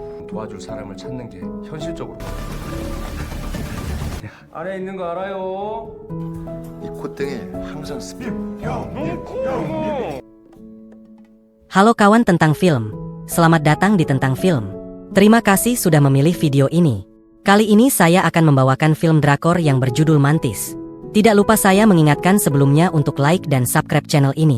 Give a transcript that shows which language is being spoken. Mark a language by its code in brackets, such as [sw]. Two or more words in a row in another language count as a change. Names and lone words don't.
[ko] 도와줄 사람을 찾는 게 현실적으로. 아래 있는 거 알아요? 이 콧등에 항상 스피. [id] Halo kawan tentang film. Selamat datang di Tentang Film. Terima kasih sudah memilih video ini. Kali ini saya akan membawakan film drakor yang berjudul Mantis. Tidak lupa saya mengingatkan sebelumnya untuk like dan subscribe channel ini.